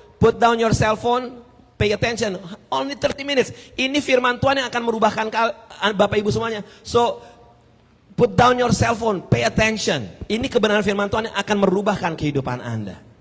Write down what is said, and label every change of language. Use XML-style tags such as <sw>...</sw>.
<en>Put down your cell phone, pay attention. Only 30 minutes.</en> <id>Ini firman Tuhan yang akan merubahkan Bapak Ibu semuanya.</id> <en>So, put down your cell phone, pay attention.</en> <id>Ini kebenaran firman Tuhan yang akan merubahkan kehidupan Anda.</id>